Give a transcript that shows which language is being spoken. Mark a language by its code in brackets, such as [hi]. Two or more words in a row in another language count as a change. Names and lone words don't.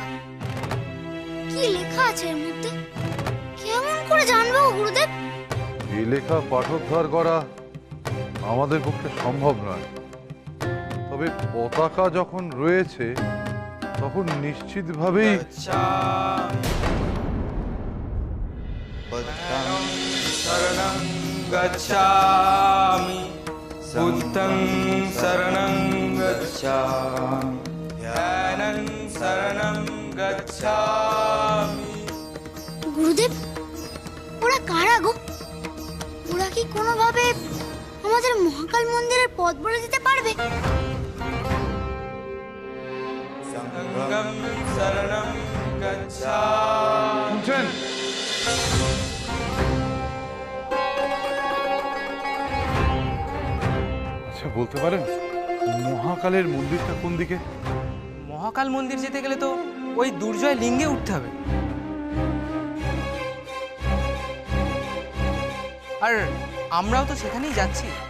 [bn] কি লেখা আছে এর মধ্যে? কেমন করে জানবো গুরুদেব? এই লেখা পাঠোদ্ধার করা আমাদের পক্ষে সম্ভব নয়, তবে পতাকা যখন রয়েছে তখন নিশ্চিতভাবেই [pi] शरणं गच्छामि बुद्धं शरणं गच्छामि ध्यानं शरणं गच्छामि। [bn] গুরুদেব, ওরা কারা গো? ওরা কি কোনোভাবে আমাদের মহাকাল মন্দিরের পথ বলে দিতে পারবে? [pi] संगं शरणं गच्छामि। [bn] শুনছেন? আচ্ছা, বলতে পারেন মহাকালের মন্দিরটা কোন দিকে? মহাকাল মন্দির যেতে গেলে তো ওই দুর্জয় লিঙ্গে উঠতে হবে। আর আমরাও তো সেখানেই যাচ্ছি।